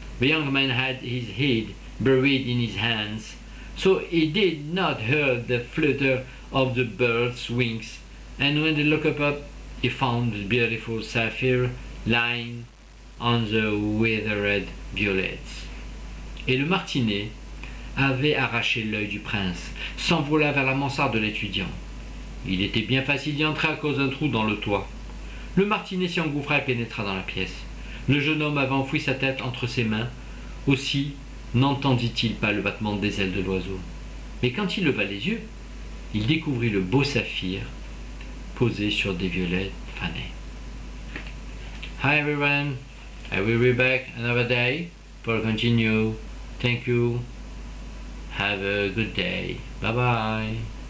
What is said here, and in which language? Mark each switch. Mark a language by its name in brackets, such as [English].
[English] The young man had his head buried in his hands, so he did not hear the flutter of the bird's wings, and when he looked up, he found the beautiful sapphire lying on the withered violets. [French] Et le martinet avait arraché l'œil du prince, s'envola vers la mansarde de l'étudiant. Il était bien facile d'y entrer à cause d'un trou dans le toit. Le martinet s'y engouffra et pénétra dans la pièce. Le jeune homme avait enfoui sa tête entre ses mains. Aussi n'entendit-il pas le battement des ailes de l'oiseau. Mais quand il leva les yeux, il découvrit le beau saphir posé sur des violets fanés. [English] Hi everyone, I will be back another day for continue. Thank you. Have a good day. Bye bye.